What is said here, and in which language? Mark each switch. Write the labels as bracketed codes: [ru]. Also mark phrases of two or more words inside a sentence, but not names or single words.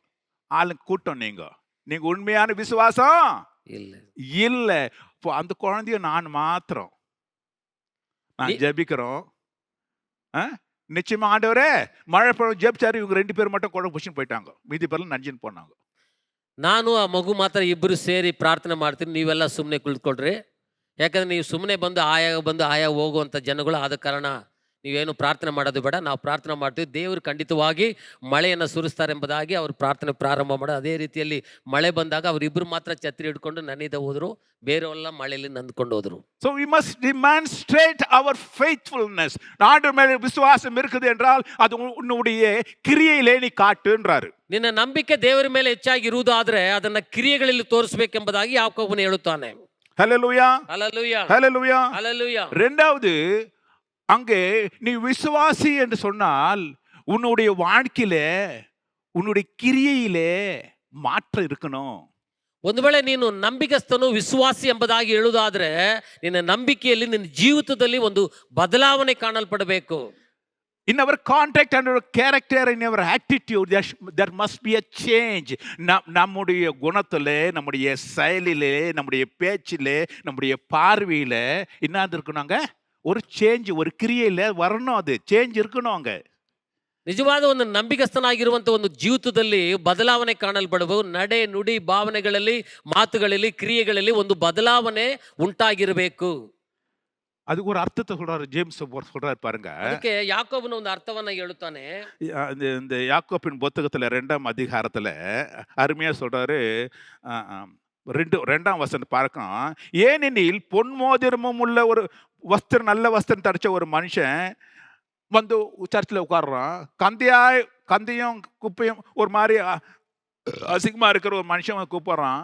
[ta] ஆளுங்க கூட்டம் நீங்க உண்மையான விசுவாசம் இல்ல. இப்போ அந்த குழந்தைய நான் மாத்திரம் நான் ஜெபிக்கிறோம், நிச்சயமா ஆண்டவரே மழை ஜெபிச்சாரு, இவங்க 2 பேர் மட்டும் குழந்தை புஷின்னு போயிட்டாங்க, மீதி பேர்லாம் நஞ்சின்னு போனாங்க. [kn] ನಾನು ಆ ಮಗು ಮಾತ್ರ ಇಬ್ಬರು ಸೇರಿ ಪ್ರಾರ್ಥನೆ ಮಾಡ್ತೀನಿ, ನೀವೆಲ್ಲ ಸುಮ್ಮನೆ ಕುಳಿತುಕೊಳ್ರಿ, ಯಾಕಂದ್ರೆ ನೀವು ಸುಮ್ಮನೆ ಬಂದು ಆಯಾ ಹೋಗುವಂಥ ಜನಗಳು, ಆದ ಕಾರಣ ನೀವೇನು ಪ್ರಾರ್ಥನೆ ಮಾಡೋದು ಬೇಡ, ನಾವು ಪ್ರಾರ್ಥನೆ ಮಾಡ್ತೀವಿ, ದೇವರು ಖಂಡಿತವಾಗಿ ಮಳೆಯನ್ನು ಸುರಿಸ್ತಾರೆ ಎಂಬುದಾಗಿ ಅವರು ಪ್ರಾರ್ಥನೆ ಪ್ರಾರಂಭ ಮಾಡೋದು. ಅದೇ ರೀತಿಯಲ್ಲಿ ಮಳೆ ಬಂದಾಗ ಅವರಿಬ್ಬರು ಮಾತ್ರ ಛತ್ರಿ ಹಿಡ್ಕೊಂಡು ನನ್ನಿಂದ ಹೋದ್ರು, ಬೇರೆಲ್ಲ ಮಳೆಯಲ್ಲಿ ನಂದ್ಕೊಂಡು ಹೋದ್ರು. [en] So we must demonstrate our faithfulness. [ta] ஆண்டவர் மேல விசுவாசம் இருக்குது என்றால் அது உன்னுடைய கிரியையிலே நீ காட்டுன்றாரு. [kn] ನಿನ್ನ ನಂಬಿಕೆ ದೇವರ ಮೇಲೆ ಹೆಚ್ಚಾಗಿ ಇರುವುದಾದ್ರೆ ಅದನ್ನ ಕ್ರಿಯೆಗಳಲ್ಲಿ ತೋರಿಸಬೇಕೆಂಬುದಾಗಿ ಯಾಕೋಬನು ಹೇಳುತ್ತಾನೆ. [ta] ஹல்லேலூயா, ஹல்லேலூயா, ஹல்லேலூயா, ஹல்லேலூயா. இரண்டாவது, அங்கே நீ விசுவாசி என்று சொன்னால் உன்னுடைய வாழ்க்கையிலே உன்னுடைய கிரியையிலே மாற்றம் இருக்கணும். [kn] ಒಂದು ವೇಳೆ ನೀನು ನಂಬಿಗಸ್ತನು ವಿಶ್ವಾಸಿ ಎಂಬುದಾಗಿ ಹೇಳುವುದಾದ್ರೆ ನಿನ್ನ ನಂಬಿಕೆಯಲ್ಲಿ ನಿನ್ನ ಜೀವಿತದಲ್ಲಿ ಒಂದು ಬದಲಾವಣೆ ಕಾಣಲ್ಪಡಬೇಕು. [en] In our contact and our character, in our attitude, there must be a change. [ta] நம்முடைய குணத்திலே, நம்முடைய செயலிலே, நம்முடைய பேச்சிலே, நம்முடைய பார்வையில என்ன இருக்கணுங்க? ஒரு சேஞ்ச், ஒரு கிரியையில வரணும். அது சேஞ்ச் இருக்கணும் அங்க. [kn] ನಿಜವಾದ ಒಂದು ನಂಬಿಗಸ್ತನಾಗಿರುವಂತ ಒಂದು ಜೀವಿತದಲ್ಲಿ ಬದಲಾವಣೆ ಕಾಣಲ್ಪಡಬಹುದು. ನಡೆ ನುಡಿ ಭಾವನೆಗಳಲ್ಲಿ, ಮಾತುಗಳಲ್ಲಿ, ಕ್ರಿಯೆಗಳಲ್ಲಿ ಒಂದು ಬದಲಾವಣೆ ಉಂಟಾಗಿರಬೇಕು. [ta] அதுக்கு ஒரு அர்த்தத்தை சொல்றாரு, ஜேம்ஸ் சொல்றாரு பாருங்க. [kn] ಅದಕ್ಕೆ ಯಾಕೋಬನ ಒಂದು ಅರ್ಥವನ್ನ ಹೇಳುತ್ತಾನೆ. [ta] இந்த யாக்கோபின் புத்தகத்துல 2ஆம் அதிகாரத்துல அருமையா சொல்றாரு. ரெண்டாம் வசனம் பார்க்கும். ஏனெனில் பொன் மோதிரமும் உள்ள ஒரு வஸ்திரம், நல்ல வஸ்திரம் தரிச்ச ஒரு மனுஷன் வந்து சர்ச்சில் உட்காடுறான். கந்தையும் குப்பையும் ஒரு மாதிரி அசிங்கமா இருக்கிற ஒரு மனுஷன் கூப்பிடுறான்.